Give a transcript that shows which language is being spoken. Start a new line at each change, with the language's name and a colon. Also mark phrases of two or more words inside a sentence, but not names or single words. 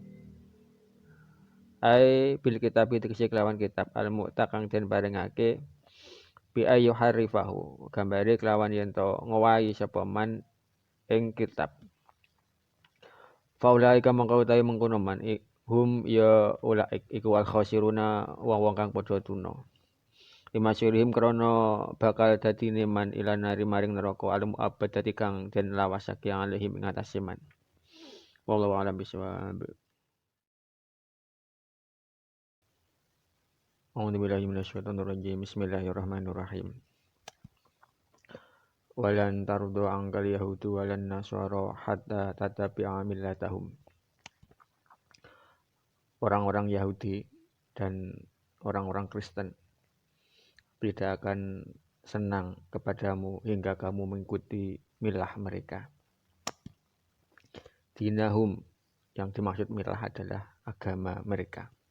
Javanese: ai
Arabic: بالكتاب
Javanese: tegese kelawan kitab
Arabic: المعطى
Javanese: kang den barengake
Arabic: بأي حرفه
Javanese: gambare kelawan yen to ngowahi sapa man ing kitab faulaika mangka utawi mengkono man hum ya ulaik iku
Arabic: الخاسرون
Javanese: wong-wong kang padha tuna limasyurihim krana bakal dadine
Arabic: من النار
Javanese: maring neraka alam abad dadi kang den lawasake yang alihim ing atase man
Arabic: والله أعلم بالصواب. أعوذ بالله من الشيطان الرجيم. بسم الله الرحمن الرحيم. ولن ترضى عنك اليهود ولا النصارى حتى تتبع ملتهم.
Indonesian: Orang-orang Yahudi dan orang-orang Kristen tidak akan senang kepadamu hingga kamu mengikuti milah mereka. Dinahum, yang dimaksud milah adalah agama mereka.